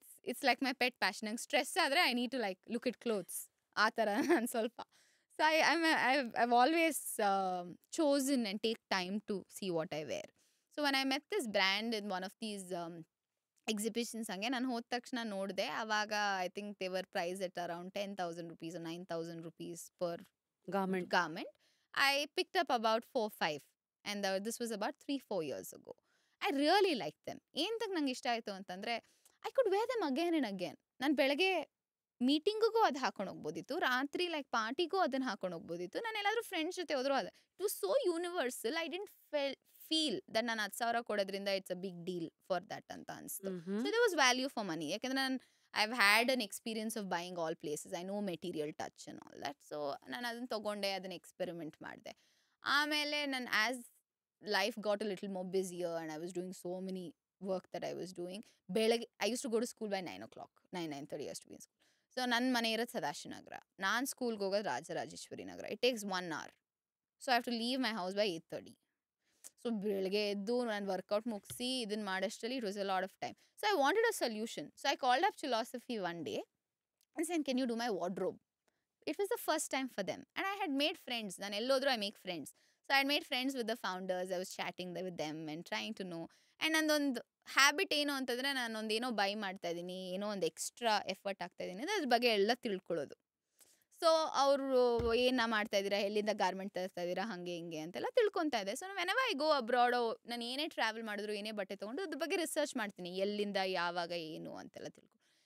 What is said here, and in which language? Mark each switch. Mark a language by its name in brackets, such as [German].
[English] It's like my pet passion. [Kannada] ನಂಗೆ stress ಆದರೆ [English] I need to like look it clothes, [Kannada] ಆ ಥರ ನಾನು ಸ್ವಲ್ಪ. [English] So I've always chosen and take time to see what I wear. So when I met this brand in one of these exhibitions, [Kannada] ಹಂಗೆ ನಾನು ಹೋದ ತಕ್ಷಣ ನೋಡಿದೆ. ಆವಾಗ [English] I think they were priced at around 10,000 rupees or 9,000 rupees per garment. I picked up about 4-5 and this was about 3-4 years ago. I really liked them. [Kannada] ಏನಂತ ನಂಗೆ ಇಷ್ಟ ಆಯಿತು ಅಂತಂದರೆ [English] I could wear them again and again. [Kannada] ನಾನು ಬೆಳಗ್ಗೆ ಮೀಟಿಂಗಿಗೂ ಅದು ಹಾಕೊಂಡು ಹೋಗ್ಬೋದಿತ್ತು, ರಾತ್ರಿ ಲೈಕ್ ಪಾರ್ಟಿಗೂ ಅದನ್ನು ಹಾಕೊಂಡು ಹೋಗ್ಬೋದಿತ್ತು, ನಾನು ಎಲ್ಲಾದರೂ ಫ್ರೆಂಡ್ಸ್ ಜೊತೆ ಹೋದ್ರು ಅದು. [English] It was so universal. I didn't feel that [Kannada] ನಾನು 10,000 ಕೊಡೋದ್ರಿಂದ [English] it's a big deal for that [Kannada] ಅಂತ ಅನಿಸ್ತು. [English] So they was value for money. [Kannada] ಯಾಕೆಂದರೆ ನಾನು [English] I have had an experience of buying all places. I know material touch and all that. So [Kannada] ನಾನು ಅದನ್ನು ತೊಗೊಂಡೆ, ಅದನ್ನು ಎಕ್ಸ್ಪೆರಿಮೆಂಟ್ ಮಾಡಿದೆ. ಆಮೇಲೆ ನಾನು [English] As life got a little more busier and I was doing so many work that I was doing. [Kannada] ಬೆಳಗ್ಗೆ [English] I use to go to school by 9 o'clock, 9:30 use to be in school. [Kannada] So ನನ್ನ ಮನೆ ಇರೋದು ಸದಾಶಿವನಗರ, ನಾನು ಸ್ಕೂಲ್ಗೆ ಹೋಗೋದು Rajarajeshwari Nagar. [English] It takes 1 hour. So I have to leave my house by 8:30. So [Kannada] ಬೆಳಗ್ಗೆ ಎದ್ದು ನಾನು ವರ್ಕೌಟ್ ಮುಗಿಸಿ ಇದನ್ನು ಮಾಡೋಷ್ಟರಲ್ಲಿ [English] It was a lot of time. So I wanted a solution. So I called up Chilosophy one day and said, can you do my wardrobe? it was the first time for them. And I had made friends. [Kannada] ನಾನು ಎಲ್ಲೋದ್ರೂ [English] I make friends. So I had made friends with the founders. I was chatting with them and trying to know. [Kannada] And ನಂದೊಂದು habit ಏನು ಅಂತಂದರೆ ನಾನೊಂದು ಏನೋ by ಮಾಡ್ತಾ ಇದ್ದೀನಿ, ಏನೋ ಒಂದು ಎಕ್ಸ್ಟ್ರಾ ಎಫರ್ಟ್ ಆಗ್ತಾ ಇದ್ದೀನಿ ಅಂದರೆ ಅದ್ರ ಬಗ್ಗೆ ಎಲ್ಲ ತಿಳ್ಕೊಳ್ಳೋದು. ಸೊ ಅವರು ಏನು ಮಾಡ್ತಾ ಇದ್ದೀರಾ, ಎಲ್ಲಿಂದ ಗಾರ್ಮೆಂಟ್ ತರಿಸ್ತಾ ಇದ್ದೀರಾ, ಹಾಗೆ ಹಿಂಗೆ ಅಂತೆಲ್ಲ ತಿಳ್ಕೊತಾ ಇದೆ. [English] so whenever I go abroad, [Kannada] ನಾನು ಏನೇ ಟ್ರಾವೆಲ್ ಮಾಡಿದ್ರು, ಏನೇ ಬಟ್ಟೆ ತೊಗೊಂಡು ಅದ್ರ ಬಗ್ಗೆ ರಿಸರ್ಚ್ ಮಾಡ್ತೀನಿ, ಎಲ್ಲಿಂದ ಯಾವಾಗ ಏನು ಅಂತೆಲ್ಲ ತಿಳ್ಕೊ.